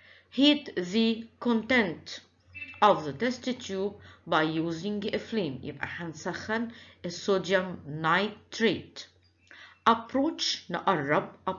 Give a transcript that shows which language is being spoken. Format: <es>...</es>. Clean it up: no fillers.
<en>Heat the content of the test tube by using a flame.</en> <ar>يبقى هنسخن الصوديوم نايتريت. Approach نقرب.</ar>